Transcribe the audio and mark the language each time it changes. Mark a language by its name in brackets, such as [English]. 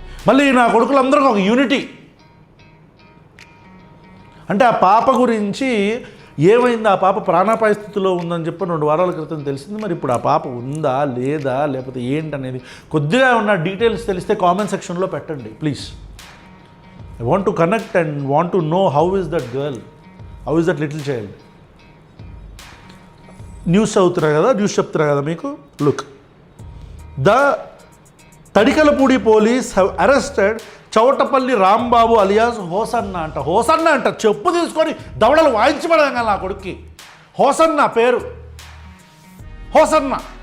[Telugu] మళ్ళీ నా కొడుకులందరికీ ఒక యూనిటీ అంటే ఆ పాప గురించి ఏమైంది, ఆ పాప ప్రాణాపాయ స్థితిలో ఉందని చెప్పి 2 వారాల క్రితం తెలిసింది. మరి ఇప్పుడు ఆ పాప ఉందా లేదా లేకపోతే ఏంటనేది కొద్దిగా ఉన్న డీటెయిల్స్ తెలిస్తే కామెంట్ సెక్షన్లో పెట్టండి please. [English] I want to connect and want to know how is that girl, how is that little child. [Telugu] News చెప్తున్నా కదా మీకు. [English] Look, the Tadikalapudi police have arrested Chowtapalli Rambabu alias Hosanna అంట. [Telugu] చెప్పు తీసుకొని దవడలు వాయించబడాం నా కొడుక్కి. హోసన్న పేరు, హోసన్న.